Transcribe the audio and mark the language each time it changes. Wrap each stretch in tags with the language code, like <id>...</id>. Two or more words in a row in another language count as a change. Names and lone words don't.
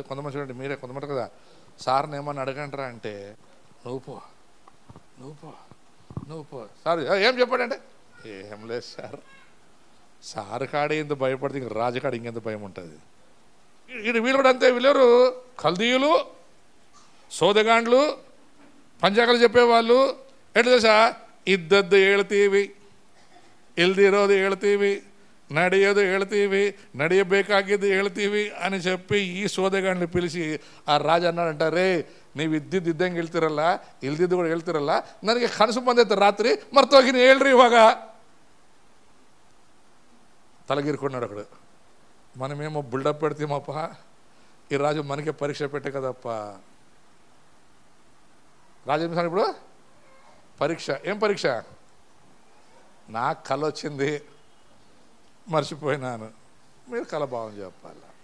<te>కొంతమంది చూడండి, మీరే కొంతమంది కదా, సార్ని ఏమన్నా అడగంటారా అంటే, నువ్వు పో సార్ ఏం చెప్పాడంటే, ఏం లేదు సార్ కాడే ఇంత భయపడితే ఇంక రాజుకాడ ఇంకెంత భయం ఉంటుంది. వీళ్ళు కూడా అంతే. వీళ్ళెవరు? కల్దీయులు, సోదగాండ్లు, పంచాంగాలు చెప్పేవాళ్ళు. ఎట్లా తెలుసా?</te> <kn>ಇದ್ದದ್ದು ಹೇಳ್ತೀವಿ, ಇಲ್ದಿರೋದು ಹೇಳ್ತೀವಿ, ನಡೆಯೋದು ಹೇಳ್ತೀವಿ, ನಡೆಯಬೇಕಾಗಿದ್ದು ಹೇಳ್ತೀವಿ</kn> <te>అని చెప్పి ఈ సోదగాండ్ని పిలిచి ఆ రాజు అన్నాడంట, రే</te> <kn>ನೀವು ಇದ್ದಂಗೆ ಹೇಳ್ತಿರಲ್ಲ, ಇಲ್ದಿದ್ದು ಕೂಡ ಹೇಳ್ತಿರಲ್ಲ, ನನಗೆ ಕನಸು ಬಂದೈತೆ ರಾತ್ರಿ, ಮರ್ತೋಗಿನಿ, ಹೇಳ್ರಿ ಇವಾಗ.</kn> <te>తలగిరుకున్నాడు అక్కడ. మనమేమో బిల్డప్ పెడతామప్ప, ఈ రాజు మనకే పరీక్ష పెట్టే కదప్ప. రాజు ఏం ఇప్పుడు పరీక్ష. ఏం పరీక్ష? నాకు కళ వచ్చింది, మర్చిపోయినాను, మీరు కలభావం చెప్పాల.</te>